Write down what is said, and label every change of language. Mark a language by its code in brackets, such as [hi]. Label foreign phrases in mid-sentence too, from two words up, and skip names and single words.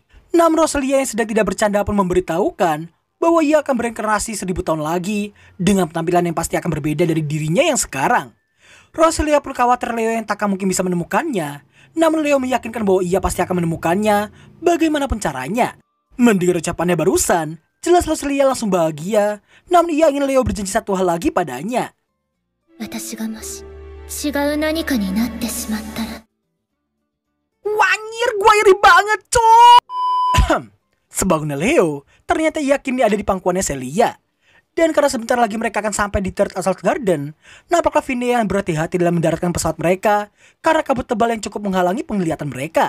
[id] Namun Roselia yang sedang tidak bercanda pun memberitahukan bahwa ia akan bereinkarnasi 1000 tahun lagi dengan penampilan yang pasti akan berbeda dari dirinya yang sekarang. Roselia pun khawatir Leo yang tak mungkin bisa menemukannya. Namun Leo meyakinkan bahwa ia pasti akan menemukannya bagaimanapun caranya. Mendengar ucapannya barusan, jelas Roselia langsung bahagia. Namun ia ingin Leo berjanji satu hal lagi padanya. [ja] 私がもし違う何かになってしまったら。 [id] Wanyir, gua iri banget, cok. Sebangunnya Leo, ternyata yakin dia ada di pangkuannya Celia. Dan karena sebentar lagi mereka akan sampai di Third Assault Garden, nampaklah Fine yang berhati-hati dalam mendaratkan pesawat mereka karena kabut tebal yang cukup menghalangi penglihatan mereka.